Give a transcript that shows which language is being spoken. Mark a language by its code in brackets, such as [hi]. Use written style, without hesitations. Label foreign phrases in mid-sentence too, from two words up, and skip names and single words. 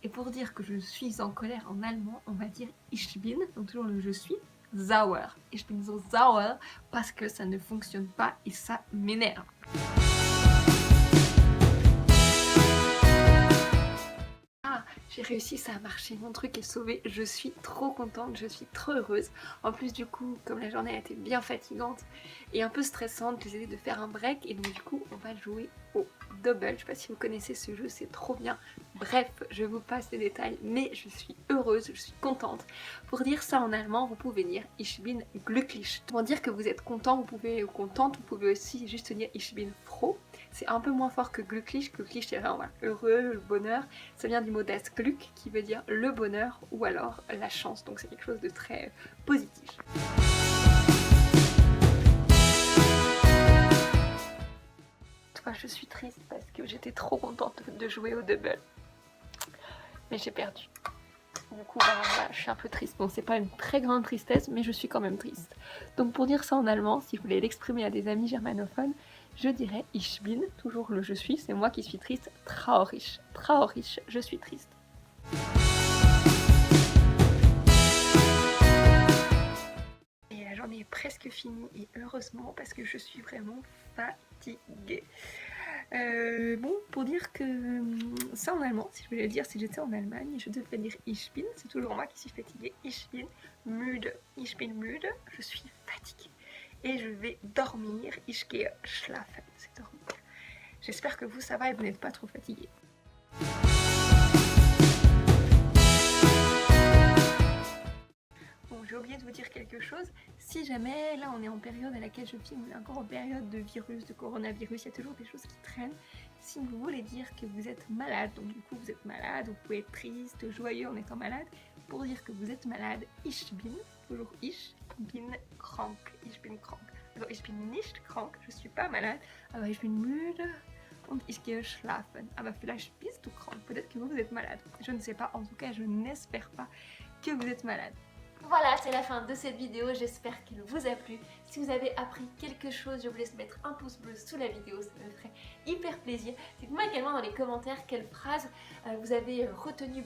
[fr] Et pour dire que je suis en colère en allemand, on va dire [de] ich bin, [fr] donc toujours le je suis, sauer. [de] Ich bin so sauer [fr] parce que ça ne fonctionne pas et ça m'énerve. J'ai réussi, ça a marché, mon truc est sauvé, je suis trop contente, je suis trop heureuse. En plus du coup, comme la journée a été bien fatigante et un peu stressante, j'ai décidé de faire un break et donc du coup on va jouer au double. Je sais pas si vous connaissez ce jeu, c'est trop bien. Bref, je vous passe les détails, mais je suis heureuse, je suis contente. Pour dire ça en allemand, vous pouvez dire [de] Ich bin glücklich. [fr] Pour dire que vous êtes content, vous pouvez, ou contente, vous pouvez aussi juste dire [de] Ich bin froh. [fr] C'est un peu moins fort que glücklich. Glücklich, c'est vraiment heureux, le bonheur. Ça vient du mot [de] das Glück [fr] qui veut dire le bonheur ou alors la chance. Donc c'est quelque chose de très positif. Toi, je suis triste parce que j'étais trop contente de jouer au double. Mais j'ai perdu. Du coup, voilà, je suis un peu triste. Bon, c'est pas une très grande tristesse, mais je suis quand même triste. Donc pour dire ça en allemand, si vous voulez l'exprimer à des amis germanophones, je dirais [de] ich bin, [fr] toujours le je suis, c'est moi qui suis triste, traurig. Traurig, je suis triste. Et la journée est presque finie, et heureusement, parce que je suis vraiment fatiguée. Bon, pour dire que ça en allemand, si je voulais le dire, si j'étais en Allemagne, je devrais dire [de] ich bin, [fr] c'est toujours moi qui suis fatiguée, [de] ich bin müde, [fr] je suis fatiguée. Et je vais dormir, [de] ich gehe schlafen, [fr] c'est dormir. J'espère que vous ça va et vous n'êtes pas trop fatigués. Bon, j'ai oublié de vous dire quelque chose. Si jamais, là on est en période à laquelle je filme, on est encore en période de virus, de coronavirus, il y a toujours des choses qui traînent. Si vous voulez dire que vous êtes malade, donc du coup vous êtes malade, vous pouvez être triste, joyeux en étant malade, pour dire que vous êtes malade, [de] ich bin, toujours ich bin krank, ich bin krank. Also ich bin nicht krank, [fr] je suis pas malade, [de] aber ich bin müde und ich gehe schlafen. Aber vielleicht bist du krank, [fr] peut-être que vous êtes malade. Je ne sais pas, en tout cas je n'espère pas que vous êtes malade. Voilà, c'est la fin de cette vidéo, j'espère qu'elle vous a plu. Si vous avez appris quelque chose, je vous laisse mettre un pouce bleu sous la vidéo, ça me ferait hyper plaisir. Dites-moi également dans les commentaires quelle phrase vous avez retenu.